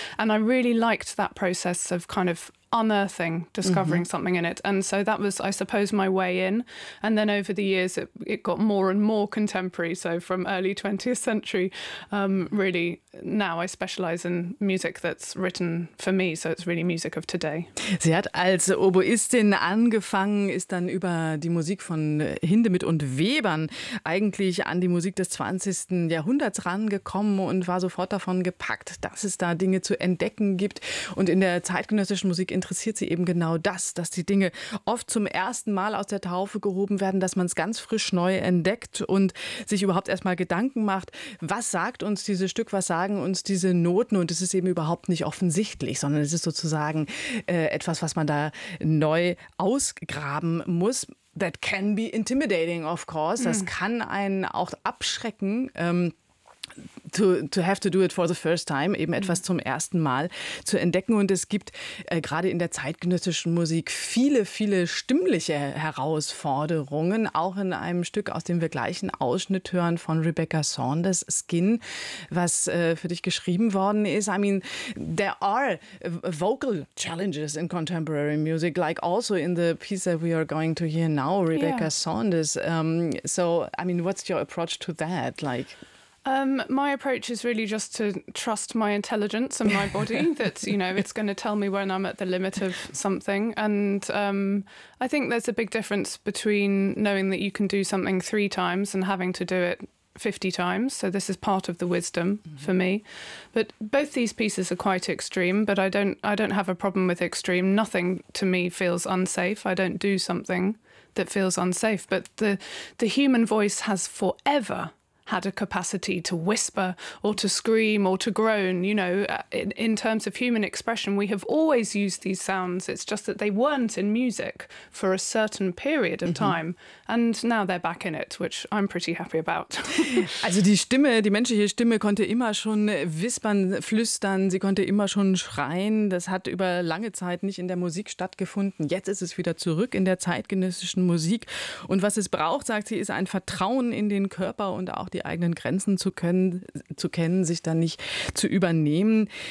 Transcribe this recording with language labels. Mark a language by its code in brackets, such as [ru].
[en] And I really liked that process of kind of unearthing, discovering something in it. And so that was, I suppose, my way in. And then over the years, it got more and more contemporary. So from early 20th century, really, now I specialize in music that's written for me. So it's really music of today. [de] Sie hat als Oboistin angefangen, ist dann über die Musik von Hindemith und Webern eigentlich an die Musik des 20. Jahrhunderts rangekommen und war sofort davon gepackt, dass es da Dinge zu entdecken gibt. Und in der zeitgenössischen Musik interessiert sie eben genau das, dass die Dinge oft zum ersten Mal aus der Taufe gehoben werden, dass man es ganz frisch neu entdeckt und sich überhaupt erstmal Gedanken macht, was sagt uns dieses Stück, was sagen uns diese Noten, und es ist eben überhaupt nicht offensichtlich, sondern es ist sozusagen etwas, was man da neu ausgraben muss. [en] That can be intimidating, of course. [de] Das kann einen auch abschrecken, [en] to have to do it for the first time, [de] eben etwas zum ersten Mal zu entdecken. Und es gibt gerade in der zeitgenössischen Musik viele, viele stimmliche Herausforderungen, auch in einem Stück, aus dem wir gleich einen Ausschnitt hören, von Rebecca Saunders, Skin, was für dich geschrieben worden ist. [en] I mean, there are vocal challenges in contemporary music, like also in the piece that we are going to hear now, Rebecca Saunders. So, I mean, what's your approach to that? Like, My approach is really just to trust my intelligence and my body that, you know, it's going to tell me when I'm at the limit of something. And I think there's a big difference between knowing that you can do something three times and having to do it 50 times. So this is part of the wisdom for me. But both these pieces are quite extreme, but I don't have a problem with extreme. Nothing to me feels unsafe. I don't do something that feels unsafe. But the human voice has forever had a capacity to whisper or to scream or to groan. You know, in terms of human expression, we have always used these sounds. It's just that they weren't in music for a certain period of time. And now they're back in it, which I'm pretty happy about. [de] Also die Stimme, die menschliche Stimme konnte immer schon wispern, flüstern, sie konnte immer schon schreien. Das hat über lange Zeit nicht in der Musik stattgefunden. Jetzt ist es wieder zurück in der zeitgenössischen Musik. Und was es braucht, sagt sie, ist ein Vertrauen in den Körper und auch die eigenen Grenzen zu kennen, sich dann nicht zu übernehmen.